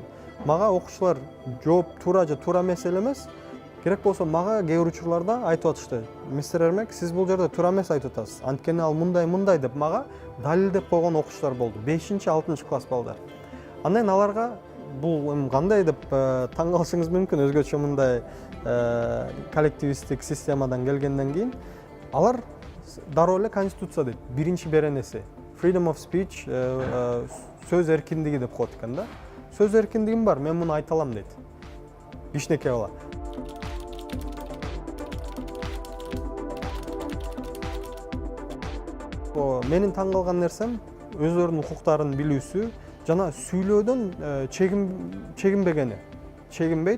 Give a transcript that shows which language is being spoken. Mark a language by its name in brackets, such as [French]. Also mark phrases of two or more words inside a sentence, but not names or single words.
[Kyrgyz] Мага окуучулар жооп туура же туура эмес эле эмес, керек болсо мага кээ бир учурларда айтып атышты: мистер Эрмек, сиз бул жерде туура эмес айтып атасыз, анткени ал мындай деп мага далилдеп койгон окуучулар болду, 5-6 класс балдар. Андан кийин аларга бул эми кандай деп таң калышыңыз мүмкүн, өзгөчө мындай коллективисттик системадан келгенден кийин алар дароо эле конституция дейт, биринчи беренеси [English] freedom of speech, [Kyrgyz] сөз эркиндиги деп коет экен да. Сөз эркиндигим бар, мен муну айта алам дейт. Кичинекей бала. Менин таң калган нерсем өздөрүнүн укуктарын билүүсү жана сүйлөөдөн чегинбейт.